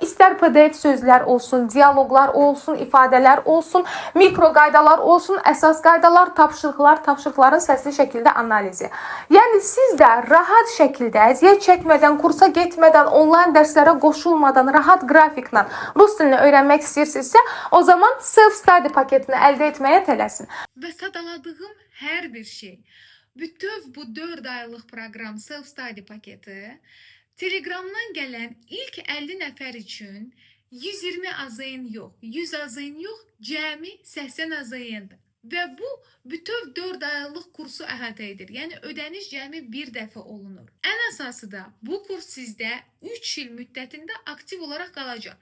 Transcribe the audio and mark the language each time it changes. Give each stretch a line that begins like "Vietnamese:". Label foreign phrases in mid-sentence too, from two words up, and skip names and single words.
Azerbaijani: İstər PDF sözlər olsun, dialoqlar olsun, ifadələr olsun, mikro qaydalar olsun, əsas qaydalar, tapşırıqların səsli şəkildə analizi. Yəni siz də rahat şəkildə, əziyyət çəkmədən, kursa getmədən, onlayn dərslərə qoşulmadan, rahat qrafiklə rus dilini öyrənmək istəyirsinizsə, o zaman self-study paketini əldə etməyə tələsin. Və sadaladığım hər bir şey, bütöv bu 4 aylıq proqram self-study paketi Telegramdan gələn ilk 50 nəfər üçün 120 azayın yox, 100 azayın yox, cəmi 80 azayındır. Və bu bütöv 4 aylıq kursu əhatə edir. Yəni ödəniş cəmi bir dəfə olunur. Ən əsası da bu kurs sizdə 3 il müddətində aktiv olaraq qalacaq.